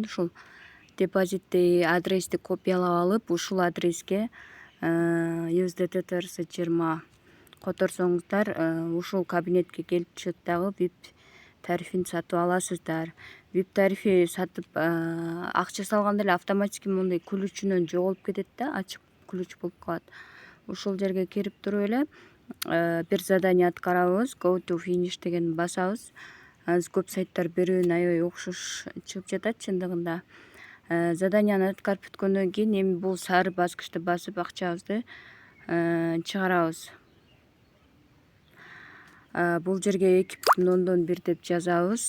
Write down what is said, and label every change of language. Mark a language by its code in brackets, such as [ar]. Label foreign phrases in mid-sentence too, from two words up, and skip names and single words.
[ky] Ушул депозитти адрести копиялап алып, ушул адреске USDT TRS 20 которсоңуздар, ушул кабинетке келип түшөт дагы VIP тарифин сатып аласыздар. VIP тарифи сатып акча салганда эле автоматически мондай ключүнөн жоголуп кетет да, ачык ключ болуп калат. Ушул жерге кирип туруп эле бир задание аткарабыз. [en] Go to finish [ky] дегенди басабыз. Азыр көп сайттар берүүнү аябай окшош чыгып жатат чындыгында. Заданияны аткарып бүткөндөн кийин эми бул сары баскычты басып акчабызды чыгарабыз. Бул жерге 2,1 деп жазабыз.